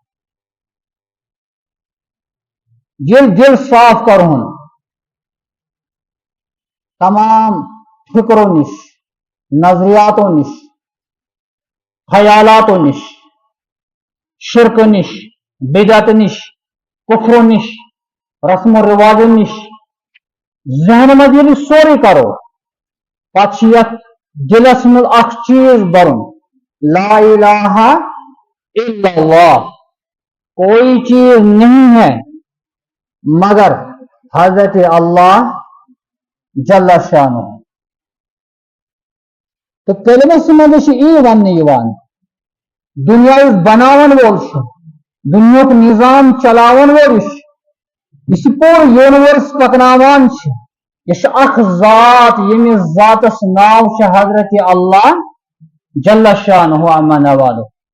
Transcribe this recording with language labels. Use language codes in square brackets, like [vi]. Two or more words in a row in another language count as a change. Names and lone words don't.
[ks] ییٚلہِ دل صاف کرہُن تمام فکرو نش نظریاتو نش خیالاتو نش شرک نش بدعت نش کفر نش رسم و رواجو نش ذہن منٛز ییٚلہِ سورُے کرو پتہٕ چھُ یتھ دلس منٛز اکھ چیٖز برُن [ar] لا الہ الا اللہ [ur] کوئی چیز نہیں ہے مگر [ks] حضرت اللہ [ar] جل شانہ [ks] تو کلمس منٛز چھُ یی وننہٕ یِوان دنیا یُس بناون وول چھُ دُنیُک نظام چلاون وول یُس یہِ پوٗرٕ یوٗنیورس پکناوان چھُ یہِ چھُ اکھ ذات ییٚمِس ذاتس ناو چھُ حضرت اللہ [ar] جل شانہ عما نوالہ